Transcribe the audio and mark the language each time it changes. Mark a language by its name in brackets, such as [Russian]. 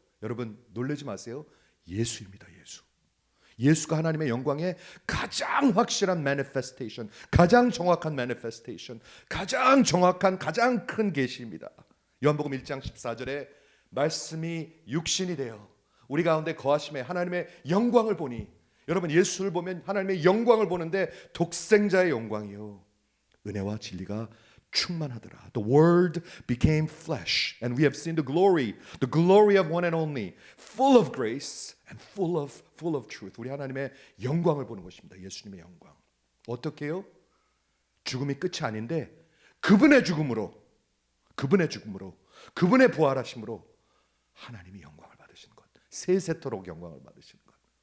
[Korean] 여러분 놀라지 마세요. 예수입니다. 예수가 하나님의 영광의 가장 확실한 manifestation, 가장 정확한 manifestation, 가장 정확한, 가장 큰 계시입니다. 요한복음 1장 14절에 말씀이 육신이 되어 우리 가운데 거하심에 하나님의 영광을 보니, 여러분 예수를 보면 하나님의 영광을 보는데 독생자의 영광이요, 은혜와 진리가 충만하더라. [English] The word became flesh and we have seen the glory of one and only, full of grace and full of truth. [Korean] 우리 하나님의 영광을 보는 것입니다. 예수님의 영광. 어떻게 해요? 죽음이 끝이 아닌데 그분의 죽음으로, 그분의 부활하심으로 하나님이 영광을 받으시는 것, 세세토록 영광을 받으시는 것.